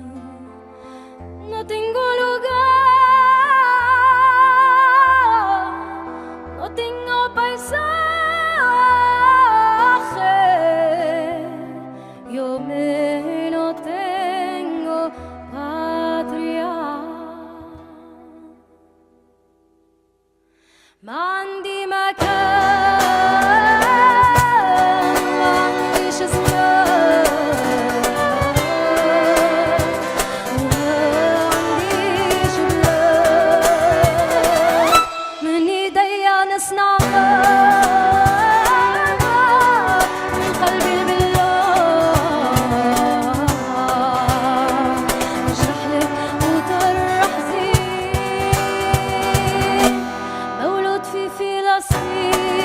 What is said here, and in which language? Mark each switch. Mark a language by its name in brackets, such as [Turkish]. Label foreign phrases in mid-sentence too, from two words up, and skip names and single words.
[Spanish] No tengo lugar, no tengo paisaje. Yo me no tengo patria. [Arabic] ما عندي مكان ما عنديش زمان ما عنديش بلاد من ايديا نصنع من قلبي بالله اشرح لك وطرح زين مولود في فلسطين